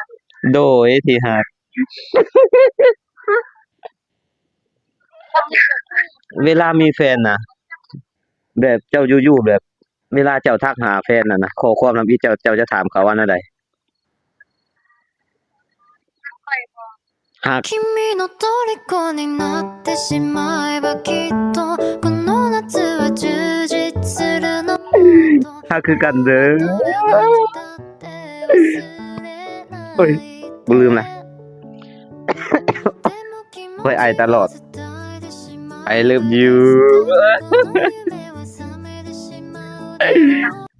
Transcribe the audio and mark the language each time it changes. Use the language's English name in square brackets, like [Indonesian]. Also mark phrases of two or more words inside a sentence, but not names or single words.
[Northeastern Thai] โดยที่รักเวลามีแฟนน่ะแบบเจ้าอยู่ๆแบบเวลาเจ้าทักหาแฟนน่ะนะข้อความนำอีเจ้าจะถามเขาว่าแนวใด ค่อยบ่ รัก [Japanese] 君の虜になってしまえばきっとこの夏は充実するの [Northeastern Thai] รักคือกันเด้อเฮ้ยบ่ลืมนะข้อยอายตลอด [English] I love you